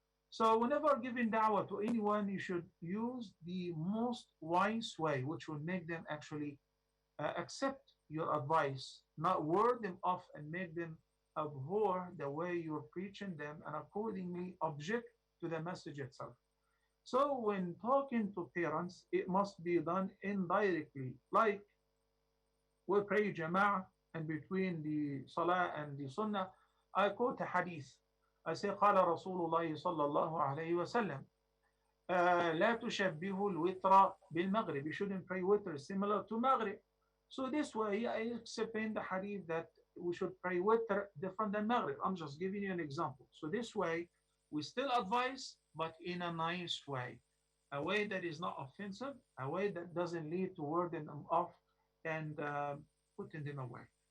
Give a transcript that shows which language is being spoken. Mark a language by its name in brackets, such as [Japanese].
[English] So whenever giving da'wah to anyone, you should use the most wise way, which will make them actually accept your advice, not ward them off and make them abhor the way you're preaching them and accordingly object to the message itself. So when talking to parents, it must be done indirectly, like we pray Jama'ah, and between the Salah and the Sunnah, I quote a hadith. I say, [Arabic] قال رسول الله صلى الله عليه وسلم, لا تشبهوا الوتر بالمغرب. [English] You shouldn't pray witr similar to Maghrib. So this way, I explain the hadith that we should pray witr different than Maghrib. I'm just giving you an example. So this way, we still advise, but in a nice way. A way that is not offensive, a way that doesn't lead to warding them off and putting them away.